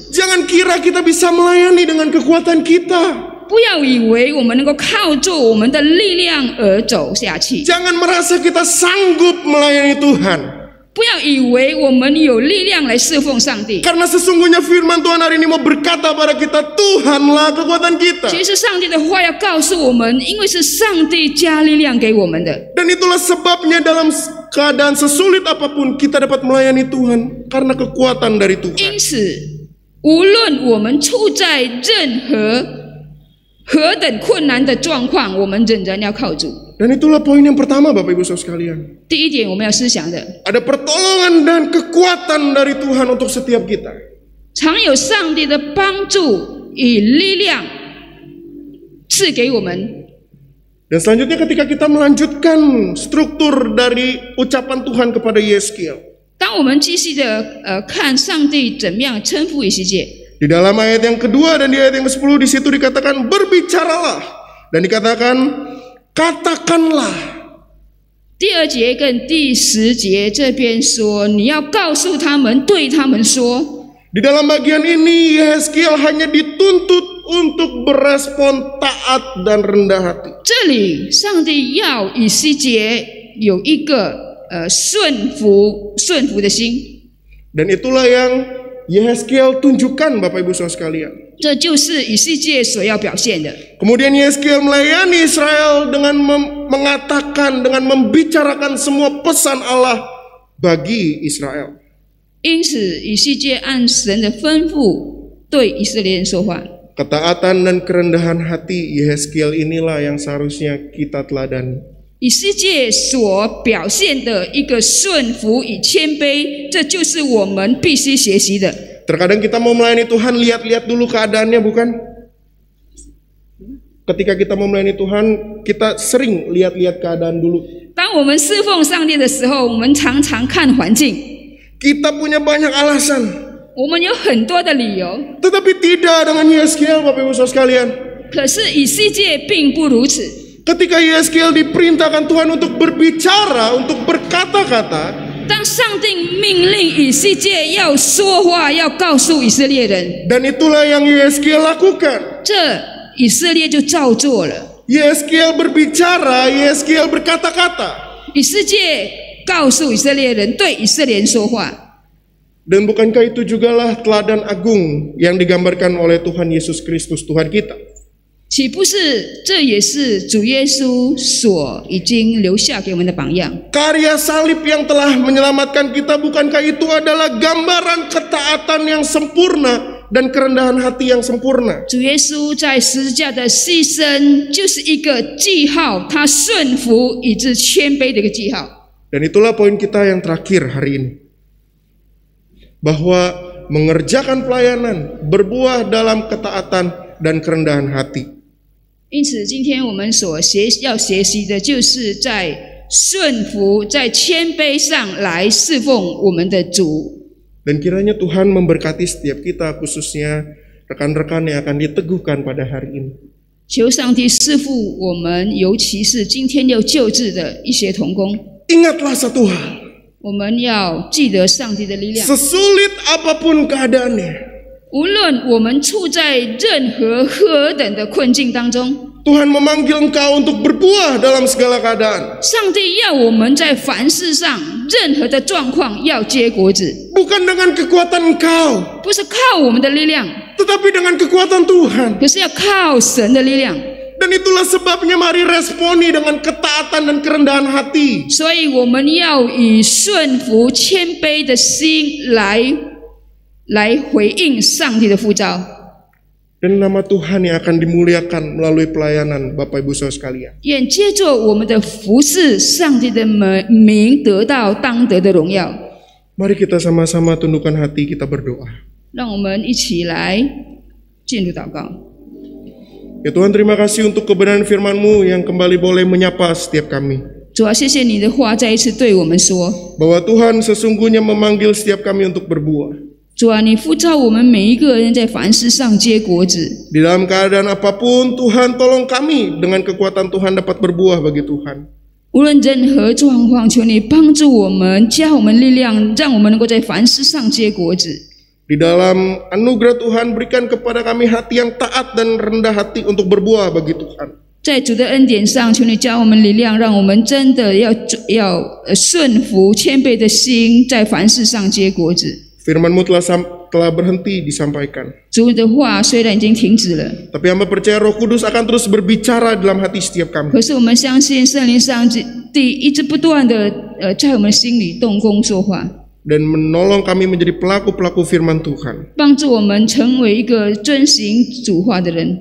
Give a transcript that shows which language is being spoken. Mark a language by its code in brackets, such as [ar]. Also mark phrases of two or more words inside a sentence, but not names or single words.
[id] Jangan kira kita bisa melayani dengan kekuatan kita. [zh] 不要以为我们能够靠着我们的力量而走下去， [id] Jangan merasa kita sanggup melayani Tuhan. [zh] 不要以为我们有力量来侍奉上帝。 [id] Karena sesungguhnya firman Tuhan hari ini mau berkata pada kita, Tuhanlah kekuatan kita. [zh] 其实上帝的话要告诉我们，因为是上帝加力量给我们的。 [id] Dan itulah sebabnya dalam keadaan sesulit apapun kita dapat melayani Tuhan karena kekuatan dari Tuhan. [zh] 因此，无论我们处在任何等困难的状况，我们仍然要靠主。 [id] Dan itulah poin yang pertama Bapak Ibu Saudara sekalian. [zh] 第一点，我们要思想的， [id] Ada pertolongan dan kekuatan dari Tuhan untuk setiap kita. [zh] 常有上帝的帮助与力量赐给我们。 [id] Dan selanjutnya ketika kita melanjutkan struktur dari ucapan Tuhan kepada Yeskiel. [zh] 当我们继续的看上帝怎么样称呼以西结， [id] Di dalam ayat yang kedua dan di ayat yang ke-10 di situ dikatakan berbicaralah dan dikatakan katakanlah. [zh] 第2节跟第10节这边说，你要告诉他们，对他们说。 [id] Di dalam bagian ini Yeskiel hanya dituntut untuk berespon taat dan rendah hati. [zh] 这里上帝要以西结有一个顺服的心， [id] Dan itulah yang Yeskiel tunjukkan Bapak Ibu Saudara sekalian. [zh] 这就是以西结所要表现的。 [id] Kemudian Yeskiel melayani Israel dengan mengatakan, dengan membicarakan semua pesan Allah bagi Israel. [zh] 因此，以西结按神的吩咐对以色列人说话。 [id] Ketaatan dan kerendahan hati Yeskiel inilah yang seharusnya kita teladani. [zh] 以西结所表现的一个顺服与谦卑，这就是我们必须学习的。 [id] Terkadang kita mau melayani Tuhan, lihat-lihat dulu keadaannya, bukan? Ketika kita mau melayani Tuhan, kita sering lihat-lihat keadaan dulu. [zh] 当我们侍奉上帝的时候，我们常常看环境， [id] Kita punya banyak alasan. [zh] 我们有很多的理由。 [id] Tetapi tidak dengan Yeskiel, Bapak Ibu Saudara sekalian. [zh] 可是以西结并不如此。 [id] Ketika Yeskiel diperintahkan Tuhan untuk berbicara, untuk berkata-kata, [zh] 当上帝命令以西结要说话，要告诉以色列人， [id] dan itulah yang Yeskiel lakukan. [zh] 这以色列就照做了。 [id] Yeskiel berbicara, Yeskiel berkata-kata. [zh] 以西结告诉以色列人，对以色列人说话。 [id] Dan bukankah itu jugalah teladan agung yang digambarkan oleh Tuhan Yesus Kristus, Tuhan kita? [zh] 岂不是这也是主耶稣所已经留下给我们的榜样？ [id] Karya salib yang telah menyelamatkan kita, bukankah itu adalah gambaran ketaatan yang sempurna dan kerendahan hati yang sempurna? [zh] 主耶稣在十字架的牺牲，就是一个记号，他顺服以致谦卑的一个记号。 [id] Dan itulah poin kita yang terakhir hari ini. Bahwa mengerjakan pelayanan berbuah dalam ketaatan dan kerendahan hati. [zh] 因此，今天我们要学习的，就是在顺服、在谦卑上来侍奉我们的主。 [id] Dan kiranya Tuhan memberkati setiap kita, khususnya rekan-rekan yang akan diteguhkan pada hari ini. [zh] 求上帝赐福我们，尤其是今天要救治的一些同工。 [id] Ingatlah satu hal. [zh] 我们要记得上帝的力量。 [id] Sesulit apapun keadaannya, [zh] 无论我们处在任何等的困境当中， [id] Tuhan memanggil engkau untuk berbuah dalam segala keadaan. [zh] 上帝要我们在凡事上任何的状况要结果子， [id] Bukan dengan kekuatan engkau, [zh] 不是靠我们的力量， [id] tetapi dengan kekuatan Tuhan. [zh] 可是要靠神的力量。 [id] Dan itulah sebabnya mari responi dengan ketaatan dan kerendahan hati. [zh] 所以我们要以顺服、谦卑的心来回应上帝的呼召。 [id] Dan nama Tuhan yang akan dimuliakan melalui pelayanan Bapak Ibu Saudara sekalian. [zh] 愿借着我们的服事，上帝的名得到当得的荣耀。 [id] Mari kita sama-sama tundukkan hati, kita berdoa. [zh] 让我们一起来进入祷告。 [id] Ya Tuhan, terima kasih untuk kebenaran firman-Mu yang kembali boleh menyapa setiap kami. [zh] 主啊，谢谢你的话再一次对我们说。 [id] Bahwa Tuhan sesungguhnya memanggil setiap kami untuk berbuah. [zh] 主啊，你呼召我们每一个人在凡事上结果子。 [id] Di dalam keadaan apapun, Tuhan tolong kami dengan kekuatan Tuhan dapat berbuah bagi Tuhan. [zh] 无论任何状况，求你帮助我们，加我们力量，让我们能够在凡事上结果子。 [id] Di dalam anugerah Tuhan, berikan kepada kami hati yang taat dan rendah hati untuk berbuah bagi Tuhan. [zh] 在主的恩典上，求你加我们力量，让我们真的要顺服、谦卑的心，在凡事上结果子。 [id] Firman-Mu telah berhenti disampaikan. [zh] 主的话虽然已经停止了， [id] Tapi hamba percaya Roh Kudus akan terus berbicara dalam hati setiap kami. [zh] 可是我们相信圣灵上帝一直不断的在我们心里动工说话， [id] Dan menolong kami menjadi pelaku-pelaku firman Tuhan. [zh] 帮助我们成为一个遵行主话的人。